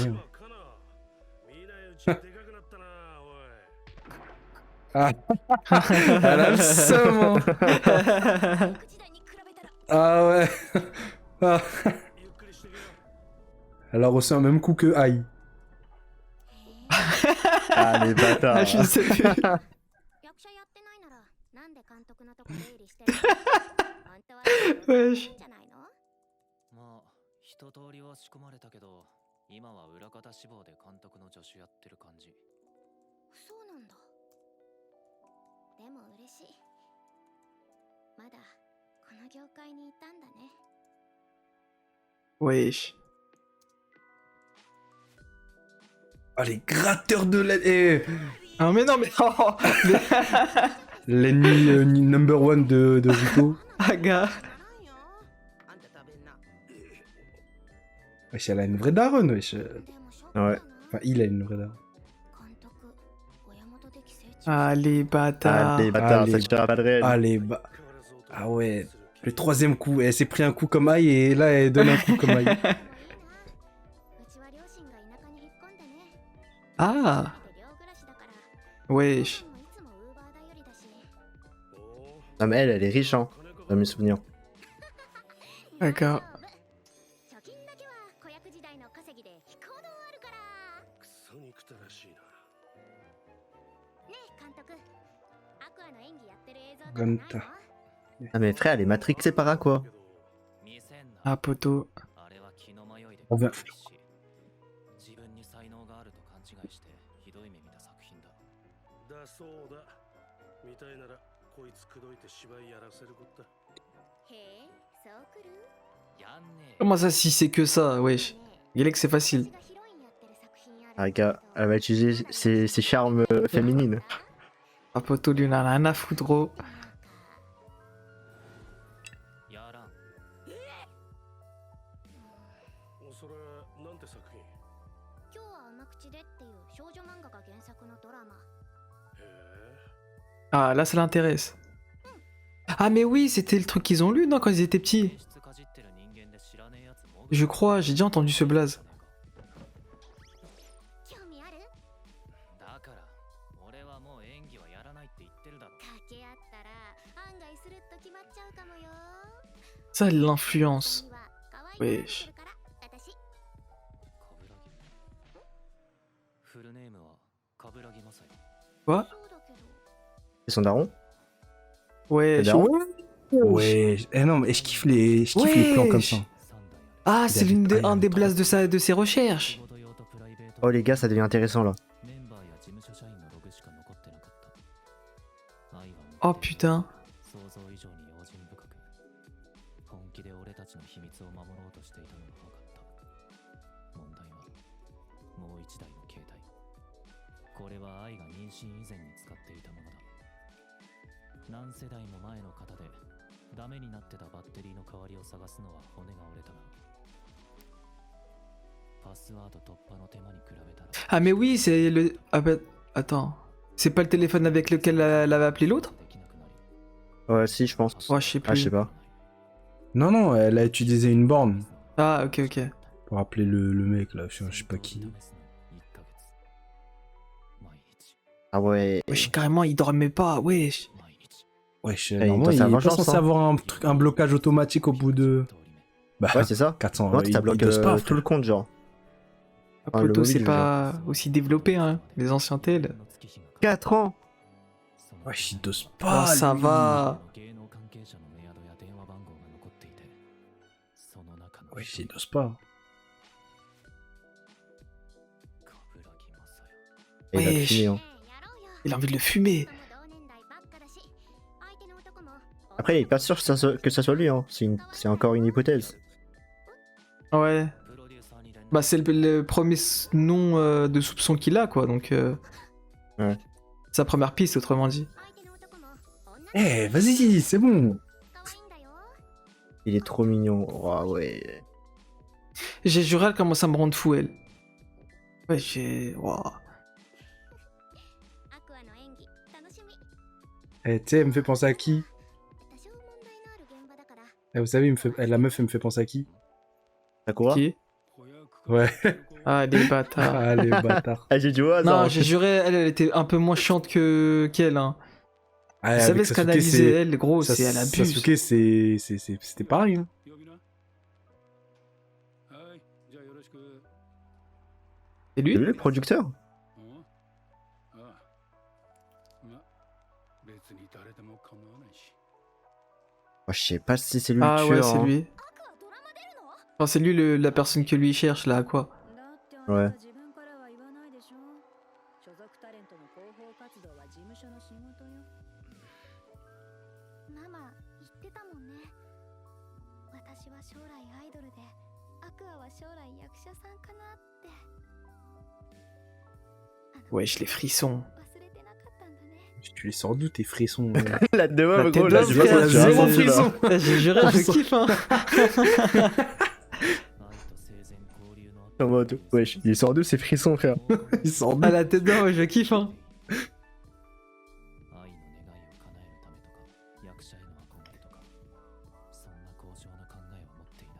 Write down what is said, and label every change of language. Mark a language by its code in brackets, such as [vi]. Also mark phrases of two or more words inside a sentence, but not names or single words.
[fr] rien. Ah, elle a le seum, hein. Ah ouais. Ah. Elle a reçu un même coup que Aïe. Ah, les Ah, bâtards. je sais plus. [ja] 役者やってないならなんで監督のとこ出入りしてるの本当は wesh いいんじゃないのまあ一通りは仕込まれたけど今は裏方志望で監督の助手やってる感じ。そうなんだでも嬉しいまだこの業界にいたんだね [fr] wesh. Ah, les gratteurs de lait. Eh, Ah mais non mais oh, l'ennemi [en] number one [fr] de Zuko. Aga. Wesh, elle a une vraie daronne, wesh. [ja] でもショックだな [fr] Ouais. Enfin, il a une vraie daronne. [ja] 監督親元的成長 [fr] Ah les Ah, bâtards. les bâtards, Allez. ça tire pas de réel. Allez, bah. Ah ouais. Le troisième coup, elle s'est pris un coup comme Aïe et là, elle donne un coup comme Aïe. [ja] うちは両親が田舎に引っ込んでね Ah で寮暮らしだから wesh. もいつもウーバー頼りだし [fr] Non, mais elle est riche, hein, dans mes souvenirs. D'accord. [ja] 貯金だけは子役時代の稼ぎで飛行道あるからクソ憎たらしいな。ねえ監督アクアの演技やってる映像とかガンタないの [fr] Ah, mais frère, elle est matrixée par quoi? [ja] 見せんな。 [fr] Ah poto. [ja] あれは気の迷いで [fr] On va- [ja] し自分に才能があると勘違いしてひどい目見た作品だ。だそうだ。みたいならこいつ口説いて芝居やらせるこった。へえそうくるやんねえ。 [fr] Comment ça si c'est que ça, wesh. [ja] ねえ [fr] Il est que c'est facile. [ja] 私がヒロインやってる作品ある [fr] Ah, gars, elle va utiliser ses charmes féminines. Ah poto lui on a rien à foutre gros. [ja] やらん。それなんて作品？今日は甘口でっていう少女漫画が原作のドラマへえ。 [fr] Ah là ça l'intéresse. Ah mais oui c'était le truc qu'ils ont lu non quand ils étaient petits. [ja] 演出かじってる人間で知らねえやつも [fr] Je crois, j'ai déjà entendu ce blaze. [ja] 興味あるだから俺はもう演技はやらないって言ってるだろ。掛け合ったら案外スルッと決まっちゃうかもよ [fr] Ça l'influence. [ja] には可愛いのウェシ持ってるから私カブラギ。フルネームはカブラギマサイ。 [fr] Quoi [ja] そうだけど [fr] C'est son daron? Ouais. C'est daron Ouais. Eh non, mais je kiffe les plans comme ça. Ah c'est David l'une Allen, un des blazes de ses recherches. Oh, les gars, ça devient intéressant là. [ja] メンバーや事務所社員のログしか残ってなかった。愛は [fr] Oh putain. [ja] 想像以上に用心深く本気で俺たちの秘密を守ろうとしていたのが分かった問題はもう一台の携帯これは愛が妊娠以前に使っていたものだ何世代も前の型でダメになってたバッテリーの代わりを探すのは骨が折れたがパスワード突破の手間に比べたら [fr] Ah mais oui c'est le... Ah bah attends. C'est pas le téléphone avec lequel elle avait appelé l'autre? [ja] できなくなり [fr] Ouais, si, je pense. Ouais je sais Ah, je sais plus. pas. Non, non, elle a utilisé une borne Ah ok ok. pour appeler le mec là, je sais pas qui. [ja] 試すの1ヶ月毎日 [fr] Ah ouais. Wesh carrément il dormait pas, wesh. [ja] 毎日 [fr] Wesh, il normalement, doit il est savoir pas chance, censé hein. avoir un blocage automatique au bout de. Bah, Ouais, c'est ça. 400. Non, ça bloque dose pas, tout le compte, genre. Ah, le Poto mobile, c'est pas aussi développé hein, les anciens tels. 4 ans. Wesh, il dose Oh pas. ça lui. va. [ja] 芸能関係者のメアドや電話番号が残っていてその中の [fr] Wesh, il dose pas. [ja] 冠城雅也 [fr] Et il a Wesh. fini, hein. [ja] ねえやろうよ [fr] Il a envie de le fumer. [ja] 僕も同年代ばっかだし相手の男も [fr] Après, il est pas sûr que ça soit lui, hein. C'est encore une hypothèse. Ouais. [ja] プロデューサーに連絡 [fr] Bah c'est le premier nom de soupçon qu'il a quoi donc... Ouais. Sa première piste autrement dit. [ja] 相手の男も女の [fr] Eh, vas-y, c'est bon. [ja] 可愛いんだよ [fr] Il est trop mignon. Oh, ouais. J'ai juré elle commence à me rendre fou elle. Ouais j'ai... Wow. [ja] アクアの演技楽しみ [fr] Eh, tu sais, elle me fait penser à qui? [ja] 多少問題のある現場だから [fr] Vous savez, la meuf, elle me fait penser à qui? Sakura? Qui? Ouais. Ah, les bâtards. Ah, les bâtards. Ah, j'ai dit au hasard. Non, j'ai juré, elle était un peu moins chiante qu'elle. Hein. Ah, Vous savez avec ce Sasuke, qu'analysait elle, gros, Sa- c'est elle abuse. Sasuke, c'était pareil. Hein. Et lui C'est lui le producteur? Moi, je sais pas si c'est lui Ah le ouais, tueur. c'est hein. lui. Enfin, c'est lui la personne que lui cherche là, quoi. Ouais. [ja] 所属タレントの広報活動は事務所の仕事よ。ママ言ってたもんね。私は将来アイドルで、アクアは将来役者さんかなって。 [fr] Wesh, les frissons. [ja] 忘れてなかったんだね。 [fr] Tu les sors d'où tes frissons? La de La gros, tête là, d'homme, je sais pas frère, si tu zéro as raison, là. frisson. J'ai juré, je kiffe, hein. En mode, wesh, il sort d'où ces frissons, frère? Ils sortent À d'où? la tête d'homme, ouais, je kiffe, hein. [ja] 愛の願いを叶えるためとか役者への憧れとかそんな高尚な考えを持っていない